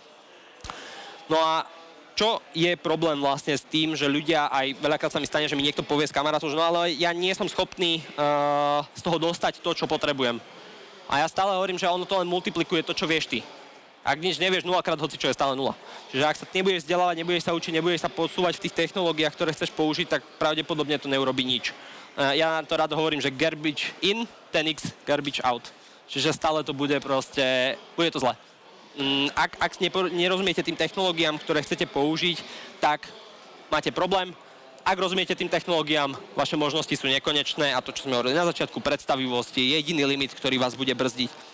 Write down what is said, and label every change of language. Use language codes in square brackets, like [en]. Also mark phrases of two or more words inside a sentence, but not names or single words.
[sk] No a čo je problém vlastne s tým, že ľudia, aj veľakrát sa mi stane, že mi niekto povie z kamarátov, že no ale ja nie som schopný z toho dostať to, čo potrebujem. A ja stále hovorím, že ono to len multiplikuje to, čo vieš ty. Ak nič nevieš, 0x hoci čo je stále 0. Čiže ak sa nebudeš vzdelávať, nebudeš sa učiť, nebudeš sa posúvať v tých technológiách, ktoré chceš použiť, tak pravdepodobne to neurobí nič. Ja to rád hovorím, že [en] garbage in, 10x garbage out. [sk] Čiže stále to bude proste, bude to zle. Ak nerozumiete tým technológiám, ktoré chcete použiť, tak máte problém. Ak rozumiete tým technológiám, vaše možnosti sú nekonečné a to, čo sme hovorili na začiatku, predstavivosť je jediný limit, ktorý vás bude brzdiť.